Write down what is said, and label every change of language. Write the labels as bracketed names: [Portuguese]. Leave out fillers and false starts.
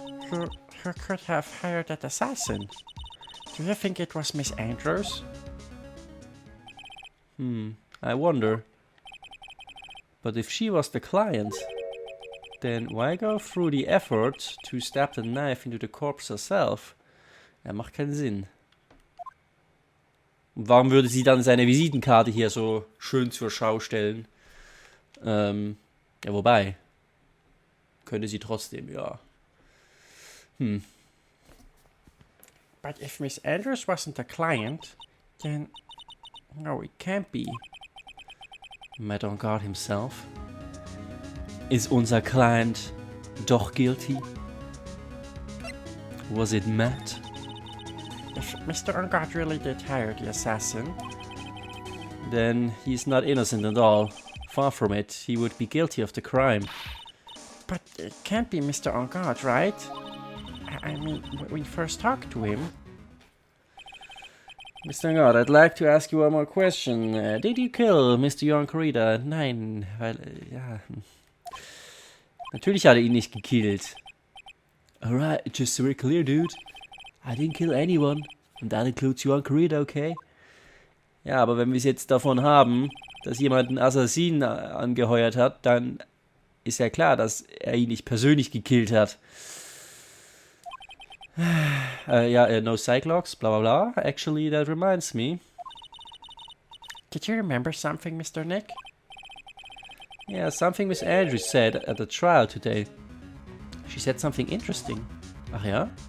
[English] Who could have hired that assassin? Do you think it was Miss Andrews? I wonder. But if she was the client, then why go through the effort to stab the knife into the corpse herself? [German] Macht keinen Sinn. Und warum würde sie dann seine Visitenkarte hier so schön zur Schau stellen? Ja, wobei. Könnte sie trotzdem, ja. [English] But if Miss Andrews wasn't the client, then... No, it can't be. Matt on guard himself? [German] Ist unser Client doch guilty? [English] Was it Matt? If Mr. Ungard really did hire the assassin, Then he's not innocent at all. Far from it, he would be guilty of the crime. but it can't be Mr. Ungard, right? I mean, we first talked to him. Mr. God, I'd like to ask you one more question. Did you kill Mr. Jan Corrida? [German] Nein, weil, ja. Natürlich hat er ihn nicht gekillt. [English] Alright, just so we're clear, dude. I didn't kill anyone. And that includes you, Ankarita, okay? [German] Ja, aber wenn wir es jetzt davon haben, dass jemand einen Assassinen angeheuert hat, dann ist ja klar, dass er ihn nicht persönlich gekillt hat. [English] No Cyclops, bla bla bla. Actually, that reminds me. Did you remember something, Mr. Nick? Yeah, something Miss Andrews said at the trial today. She said something interesting. [German] Ach ja?